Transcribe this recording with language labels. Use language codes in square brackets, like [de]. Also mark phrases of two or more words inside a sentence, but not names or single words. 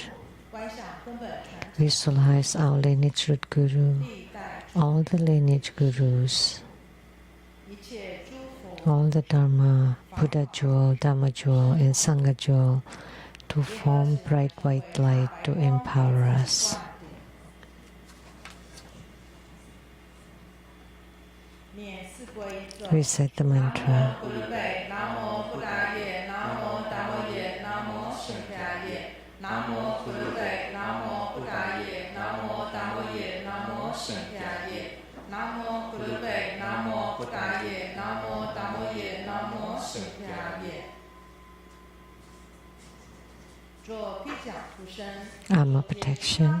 [en] Visualize our lineage root guru, all the lineage gurus, all the Dharma, Buddha jewel, Dharma jewel, and Sangha jewel to form bright white light to empower us. Recite the mantra. [sa] Namo Buddhadharma, Namo Buddhaya, Namo Dhammaye, Namo Sheng-Yen. Namo Buddhadharma, Namo Buddhaya, Namo Dhammaye, Namo Sheng-Yen. [en] Armor protection.